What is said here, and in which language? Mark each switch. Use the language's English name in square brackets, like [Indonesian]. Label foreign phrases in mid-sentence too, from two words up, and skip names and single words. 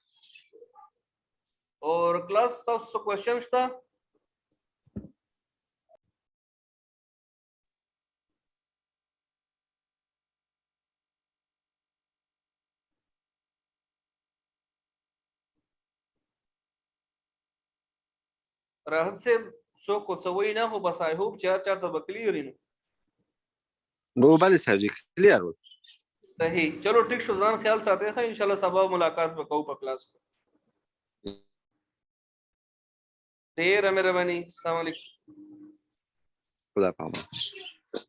[Pashto] اور کلاس تاسو څه کوېشن شته راحت صاحب څوک څه وایي نه خو بس [English] I hope [Pashto] چې هر چاته به کلیر وي نو بله سرجی کلیر و [Urdu] صحیح چلو ٹھیک [Pashto] शो ځان ख्याल ساتئ ښه ان شاء الله سبا ملاقات وکړو په کلاس کې ډیره مهرباني السلام علیکم خدا پامان